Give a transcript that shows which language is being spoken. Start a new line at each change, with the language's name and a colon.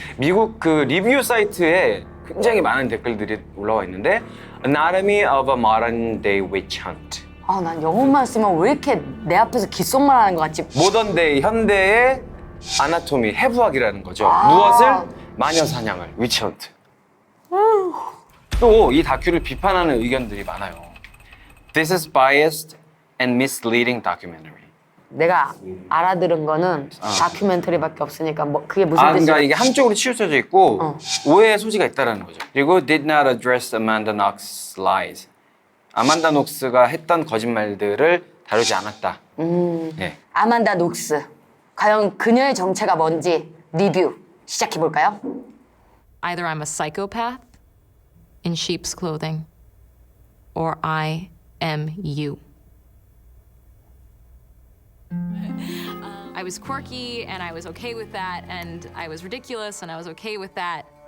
Korean: 미국 그 리뷰 사이트에 굉장히 많은 댓글들이 올라와 있는데
English: Anatomy of a Modern Day Witch Hunt.
Korean: 아, 난 영어만 쓰면 왜 이렇게 내 앞에서 귓속말 하는 것 같지? 모던데이 현대의 아나토미 해부학이라는 거죠. 무엇을? 마녀 사냥을 위치헌트. 또 이 다큐를 비판하는 의견들이 많아요.
English: This is biased and misleading documentary.
Korean: 내가 알아들은 거는 다큐멘터리밖에 없으니까 뭐 그게 무슨 그러니까 뜻이야? 이게 한쪽으로 치우쳐져 있고 오해의 소지가 있다는 거죠. 그리고
English: did not address Amanda Knox's lies.
Korean: 아만다 녹스가 했던 거짓말들을 다루지 않았다. 네. 아만다 녹스. 과연 그녀의 정체가 뭔지 리뷰 시작해 볼까요?
English: Either I'm a psychopath in sheep's clothing, or I am you. I was quirky and I was okay with that, and I was ridiculous and I was okay with that.